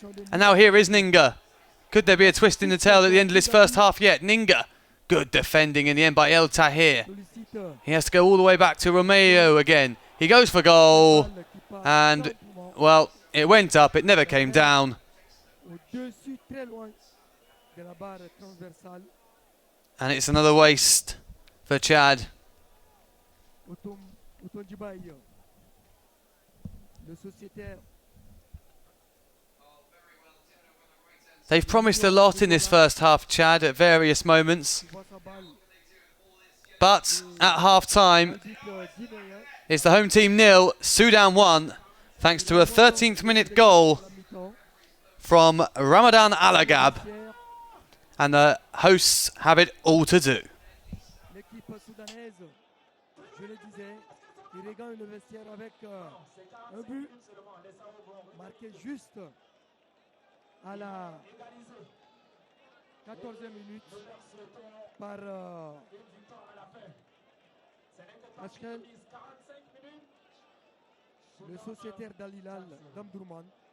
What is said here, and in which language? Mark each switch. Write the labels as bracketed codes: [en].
[en] And now here is Inga. Could there be a twist in the tail at the end of this first half yet? Inga. Good defending in the end by El Tahir. He has to go all the way back to Romeo again. He goes for goal. And, well, it went up. It never came down. [fr] au-dessus, très loin de la barre transversale. [en] And it's another waste for Chad. [fr] Otonjibaï, le sociétaire. [en] They've promised a lot in this first half, Chad, at various moments. But at half-time, it's the home team 0, Sudan 1, thanks to a 13th minute goal from Ramadan Alagab. And the hosts have it all to do. [fr] L'équipe soudanaise, je le disais, il regagne le vestiaire avec un but marqué juste à la 14e minute par Ashkel, le sociétaire d'Al-Hilal d'Amdourman.